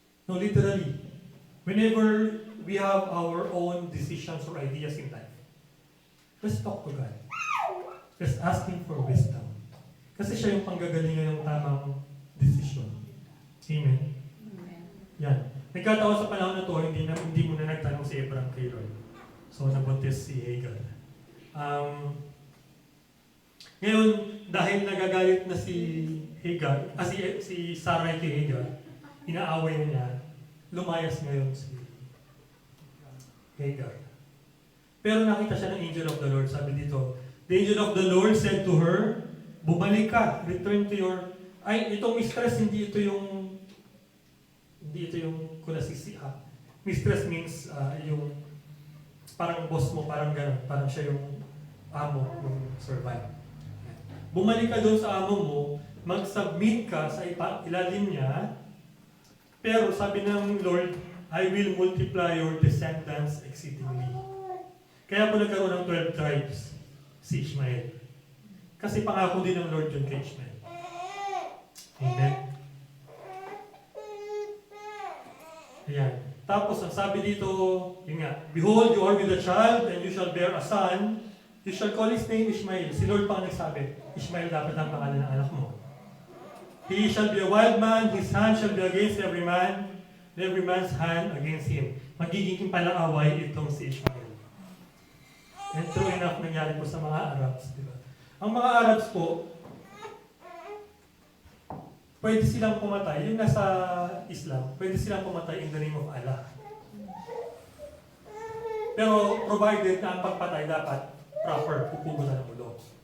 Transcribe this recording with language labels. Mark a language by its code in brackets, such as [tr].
[en] No, literally, whenever we have our own decisions or ideas in life, let's talk to God. Let's ask Him for wisdom. [tl] Kasi siya yung panggagalingan ng tamang decision. Amen? Yan. Nagkataon sa panahon na to, hindi mo na nagtanong si Abraham kay Lord. So, nabuntis si Hagar. Ngayon, dahil nagagalit na si Hagar, si Sarai kay Hagar, inaaway niya, lumayas ngayon si Hagar. Pero nakita siya ng angel of the Lord. Sabi dito, [en] the angel of the Lord said to her, [tl] bumalik ka, [en] return to your... [tl] itong mistress, hindi ito yung kunasisi ha. Mistress means yung parang boss mo, parang gano'n, parang siya yung amo, yung servant. Bumalik ka doon sa amo mo, mag-submit ka sa ilalim niya, pero sabi ng Lord, [en] I will multiply your descendants exceedingly. [tl] Kaya po nagkaroon ng 12 tribes si Ishmael. Kasi pangako din ng Lord yun kay Ishmael. Amen? Ayan. Tapos, ang sabi dito, yun nga, [en] behold, you are with a child, and you shall bear a son. You shall call his name Ishmael. [tl] Si Lord pa ang nagsabi, Ishmael dapat ang pangalan ng anak mo. [en] He shall be a wild man, his hand shall be against every man, and every man's hand against him. [tl] Magiging palaaway itong si Ishmael. And true enough, nangyari po sa mga Arabs, di ba? Ang mga Arabs po, pwede silang pumatay, yung nasa Islam, pwede silang pumatay in the name of Allah. Pero provided na ang pagpatay dapat proper, pupugutan ng ulo.